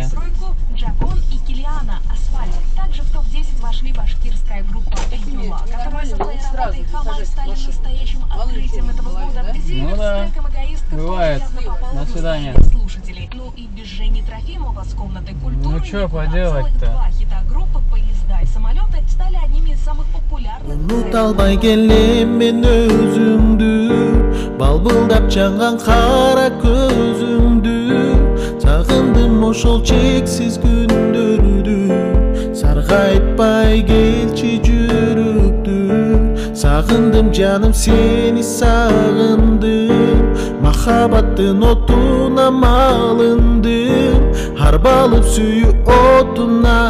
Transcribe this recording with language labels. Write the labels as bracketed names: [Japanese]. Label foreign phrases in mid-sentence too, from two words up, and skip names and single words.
[Russian] «Стройку», «Джакон» и «Килиана», «Асфальт». Также в топ-10 вошли башкирская группа «Юла», которая со своей работой «Хамар» стали настоящим открытием этого года. Зиверт Ну да. с треком «Эгоистка» Бывает. тоже явно попал До в свидания. внимание слушателей. Ну и без Жени Трофимова с комнаты культуры Ну чё никуда. поделать-то? Целых 2 хита группы «Поезда» и «Самолеты» стали одними из самых популярных. [Kyrgyz] Уnutalmay келем мен өзүңдү балбылдап жанган кара көзүңдү сагындым ошол чексиз күндөрдү саргайтпай келчи жүрөктү сагындым жаным сени сагындым махаббаттын отуна малындым арбалып сүйүү отуна